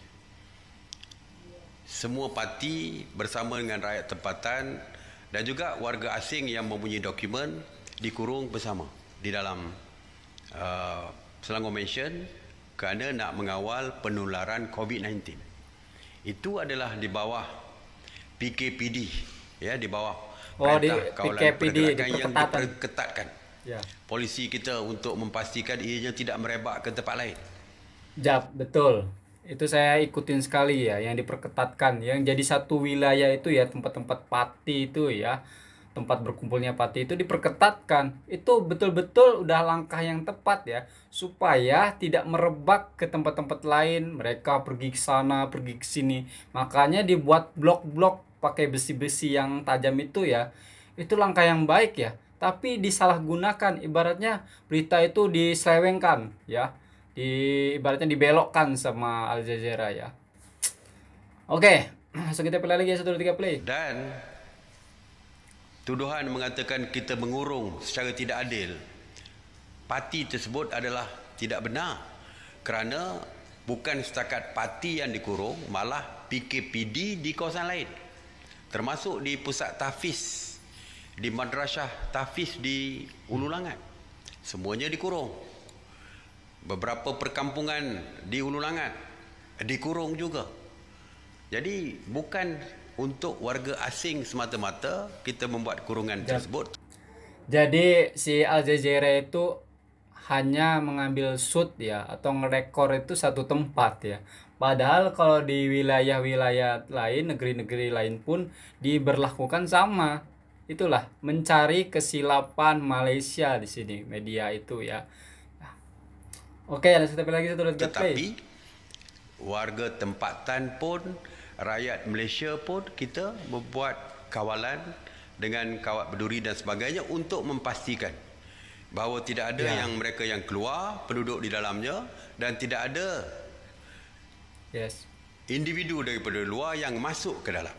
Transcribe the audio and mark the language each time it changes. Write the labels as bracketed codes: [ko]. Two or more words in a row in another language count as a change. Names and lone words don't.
[ms] Semua parti bersama dengan rakyat tempatan dan juga warga asing yang mempunyai dokumen dikurung bersama di dalam Selangor Mansion kerana nak mengawal penularan COVID-19. Itu adalah di bawah PKPD ya, di bawah Perintah Kawalan PKPD Pergerakan yang diperketatkan. Ya. Polisi kita untuk memastikan ianya tidak merebak ke tempat lain. Jap, betul. [id] Itu saya ikutin sekali ya, yang diperketatkan. Yang jadi satu wilayah itu ya, tempat-tempat parti itu ya, tempat berkumpulnya parti itu diperketatkan. Itu betul-betul udah langkah yang tepat ya, supaya tidak merebak ke tempat-tempat lain. Mereka pergi ke sana, pergi ke sini. Makanya dibuat blok-blok pakai besi-besi yang tajam itu ya. Itu langkah yang baik ya. Tapi disalahgunakan, ibaratnya berita itu diselewengkan ya. Ibaratnya dibelokkan sama Al Jazeera ya. Oke, langsung kita play lagi ya, 1, 2, 3, play. [ms] Dan tuduhan mengatakan kita mengurung secara tidak adil parti tersebut adalah tidak benar, kerana bukan setakat parti yang dikurung, malah PKPD di kawasan lain, termasuk di pusat tahfiz, di madrasah tahfiz di Ulu Langat, semuanya dikurung. Beberapa perkampungan di Ulu Langat dikurung juga. Jadi bukan untuk warga asing semata-mata kita membuat kurungan tersebut. [id] Jadi si Al Jazeera itu hanya mengambil shoot ya, atau ngerekor itu satu tempat ya. Padahal kalau di wilayah-wilayah lain, negeri-negeri lain pun diberlakukan sama. Itulah mencari kesilapan Malaysia di sini media itu ya. Oke, langsung kita lagi 1, 2, 3, play. [ms] Tetapi warga tempatan pun, rakyat Malaysia pun, kita membuat kawalan dengan kawat berduri dan sebagainya untuk memastikan bahawa tidak ada yang mereka yang keluar, penduduk di dalamnya, dan tidak ada individu daripada luar yang masuk ke dalam.